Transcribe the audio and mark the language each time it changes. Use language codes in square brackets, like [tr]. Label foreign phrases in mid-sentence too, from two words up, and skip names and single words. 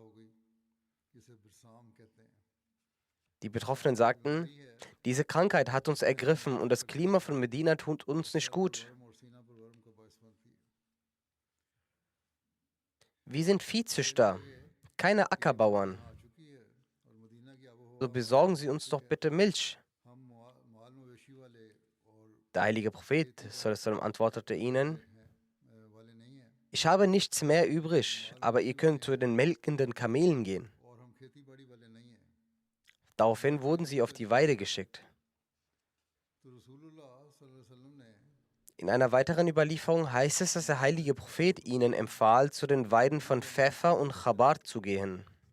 [de] Die Betroffenen sagten: Diese Krankheit hat uns ergriffen und das Klima von Medina tut uns nicht gut. Wir sind Viehzüchter, keine Ackerbauern. So besorgen Sie uns doch bitte Milch. Der heilige Prophet [ar] صلى الله عليه وسلم [de] antwortete ihnen: Ich habe nichts mehr übrig, aber ihr könnt zu den melkenden Kamelen gehen. Daraufhin wurden sie auf die Weide geschickt. In einer weiteren Überlieferung heißt es, dass der heilige Prophet ihnen empfahl, zu den Weiden von Pfeffer und Chabar zu gehen.